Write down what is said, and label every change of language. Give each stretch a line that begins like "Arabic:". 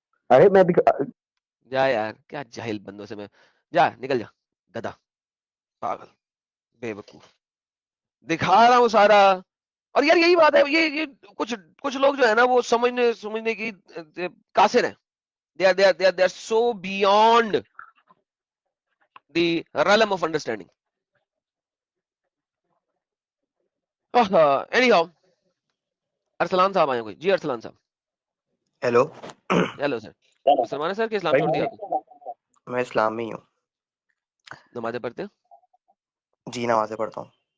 Hindi: अरे मैं जा यार, क्या जाहिल बंदों से मैं, जा निकल जा, गधा, पागल, बेवकूफ, दिखा रहा हूँ सारा। और यार यही बात है, ये कुछ कुछ लोग जो है ना, वो समझने समझने की कासिर है।
English: they are so beyond the realm of understanding.
Hindi: Anyhow, Arsalan साहब आए कोई जी, अरसलान साहब। हेलो। Hello sir. मुसलमान है सर कि इस्लाम भाई छोड़ दिया आपने? मैं इस्लाम में ही हूँ। नमाजें पढ़ते हैं जी नमाज़ें पढ़ता हूँ।